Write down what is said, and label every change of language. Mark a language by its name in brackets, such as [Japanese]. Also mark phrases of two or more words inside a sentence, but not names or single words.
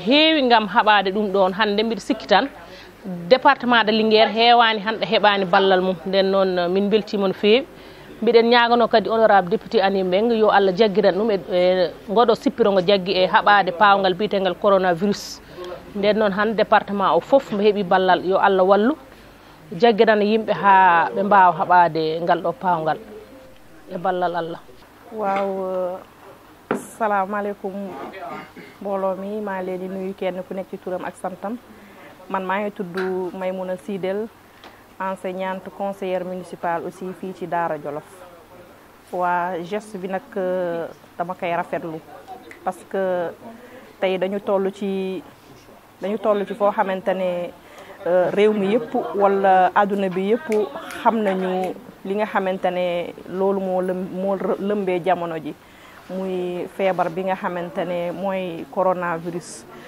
[Fula] heewi gam haɓade ɗum ɗon hande mbiɗa sikki tan [French] département de Linguére [Fula] heewani hande heɓani ballal mum nden noon min beltima no feewi mbiɗen ñagano kadi [French] honorable député [Fula] Ani Mbengue yo Allah jaggiran ɗum e ngoɗo sippirongo jaggi e haɓade pawgal biyetegal coronavirus nden noon hande département o foof mo heeɓi ballal yo Allah wallu jaggiran yimɓe ha ɓe mbawa haɓade ngal ɗo pawgal e ballal Allah. [Wolof] waaw salaamaaleykum mbooloo mi maa leen di nuyu kenn ku nekk ci turam ak santam man maa ngi tudd Maymouna Sidel [French] enseignante conseillère municipale aussi [Wolof] fii ci Daara Jolof waa geste bi nag dama koy rafetlu [French] parce que [Wolof] tey dañu toll ci foo xamante ne réew mi yëpp wala adduna bi yëpp xam nañu li nga xamante ne loolu moo lëmbee jamono ji muy feebar bi nga xamante ne mooy coronavirus